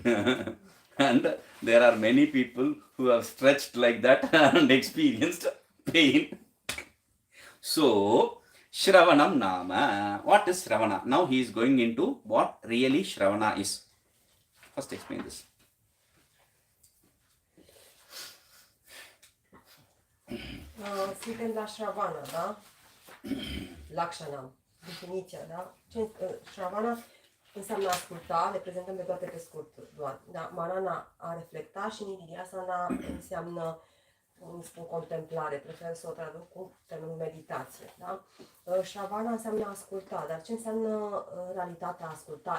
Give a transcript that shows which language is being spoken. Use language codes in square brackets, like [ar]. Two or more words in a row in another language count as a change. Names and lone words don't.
[en] And there are many people who have stretched like that and experienced pain. So, [sa] Shravanam Nama. [en] What is Shravana? Now he is going into what really Shravana is. First explain this. [ro] Suntem la Shravana, da? Lakshanam, definiția, da? Shravana înseamnă asculta, le prezentăm pe toate pe scurt doar. Da? Manana a reflecta și Nididhyasana înseamnă, cum spun, contemplare, prefer să o traduc cu termenul meditație. Da? Shravana înseamnă asculta, dar ce înseamnă realitatea asculta?